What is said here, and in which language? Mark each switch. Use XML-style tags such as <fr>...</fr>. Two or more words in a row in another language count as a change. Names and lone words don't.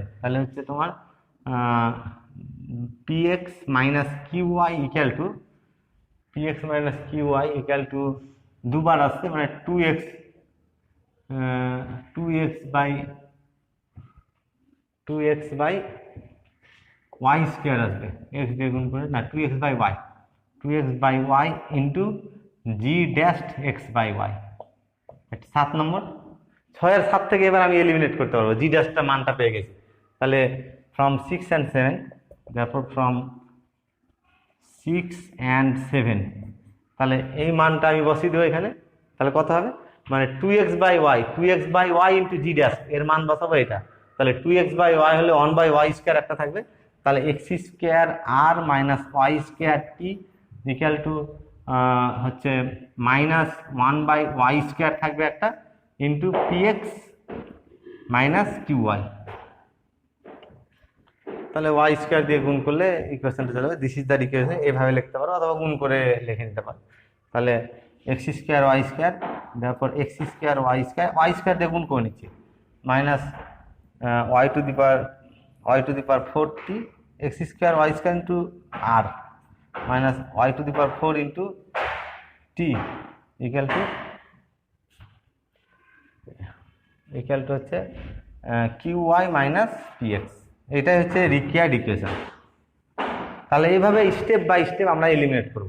<bn>তাহলে হচ্ছে তোমার px মাইনাস qy</bn> <en>equal to</en> <bn>দুবার আসছে, মানে 2x বাই y² আসবে, x দিয়ে গুণ করে, না 2x/y ইন্টু g'(x/y)। 7 নম্বর, 6 আর 7 থেকে এবার আমি এলিমিনেট করতে পারবো, জি ড্যাশটা মানটা পেয়ে গেছি।</bn> <en>তাহলে from 6 and 7, therefore from 6 and 7,</en> <bn>তাহলে এই মানটা আমি বসিয়ে দেবো এখানে। তাহলে কত হবে, মানে 2x/y ইন্টু</bn> <en>g dash,</en> <bn>এর মান বসাবো এটা। তাহলে 2x/y হলে 1/y² একটা থাকবে, তাহলে x² আর মাইনাস y²</bn> <en>equal to</en> <bn>হচ্ছে মাইনাস 1/y² থাকবে একটা, ইন্টু px মাইনাস qy। তাহলে y² দিয়ে গুণ করলে ইকুয়েশনটা চলে যাবে,</bn> <en>this is the equation.</en> <bn>এভাবে লিখতে পারো অথবা গুণ করে লিখে নিতে পারো। তাহলে x² y², তারপর x² y² দিয়ে গুণ করে নিচ্ছি, মাইনাস y⁴t x² y² ইন্টু আর মাইনাস y⁴ ইন্টু t</bn> <en>equal to</en> <bn>হচ্ছে qy মাইনাস px। এটাই হচ্ছে</bn> <en>required equation.</en> <bn>তাহলে এইভাবে</bn> <en>step by step</en> <bn>আমরা এলিমিনেট করব।</bn>